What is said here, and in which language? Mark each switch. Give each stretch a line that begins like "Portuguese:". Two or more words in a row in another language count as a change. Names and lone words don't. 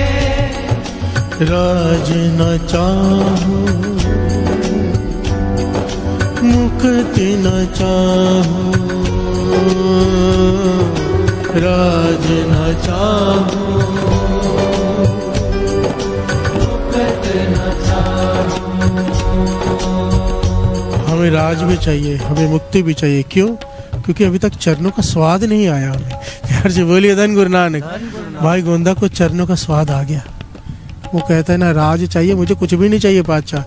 Hindi: राज न चाहूं मुक्ति न चाहूं, राज न चाहूं मुक्ति न चाहूं। हमें राज भी चाहिए, हमें मुक्ति भी चाहिए। क्यों? क्योंकि अभी तक चरणों का स्वाद नहीं आया हमें। प्यार से बोलिए धन गुरु नानक। भाई गोंदा को चरणों का स्वाद आ गया। वो कहता है ना राज चाहिए, मुझे कुछ भी नहीं चाहिए पातशाह।